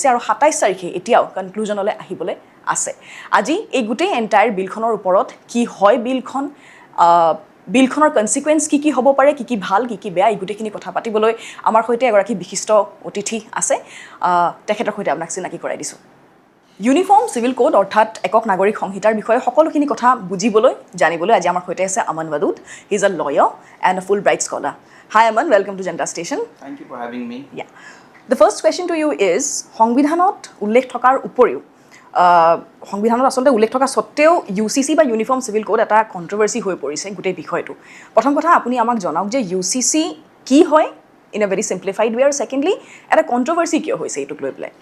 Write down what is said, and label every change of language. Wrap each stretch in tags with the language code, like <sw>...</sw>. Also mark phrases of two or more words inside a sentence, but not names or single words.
<as>আৰু 27 তাৰিখে এতিয়াও কনক্লুজনলৈ আহিবলৈ আছে আজি এই গোটেই এণ্টায়াৰ বিলখনৰ ওপৰত কি হয় বিলখনৰ কনচিকুৱেঞ্চ কি হ'ব পাৰে কি ভাল কি বেয়া এই গোটেইখিনি কথা পাতিবলৈ আমাৰ সৈতে এগৰাকী বিশিষ্ট অতিথি আছে তেখেতৰ সৈতে আপোনাক চিনাকি কৰাই দিছোঁ ইউনিফৰ্ম চিভিল কোড অৰ্থাৎ একক নাগৰিক সংহিতাৰ বিষয়ে সকলোখিনি কথা বুজিবলৈ জানিবলৈ আজি আমাৰ সৈতে আছে আমান ৱাদুদ</as> <en>he is a lawyer and a Fulbright Scholar. Hi Aman, welcome to Janata Station. Thank you for having me. Yeah. The first question to you is</en> <as>সংবিধানত উল্লেখ থকাৰ উপৰিও সংবিধানত আচলতে উল্লেখ থকা সত্ত্বেও UCC বা ইউনিফৰ্ম চিভিল কোড এটা কণ্ট্ৰভাৰ্চি হৈ পৰিছে গোটেই বিষয়টো প্ৰথম কথা আপুনি আমাক জনাওক যে UCC কি হয়</as> <en>in a very simplified way</en> <as>আৰু ছেকেণ্ডলি এটা কণ্ট্ৰভাৰ্চি কিয় হৈছে এইটোক লৈ পেলাই</as>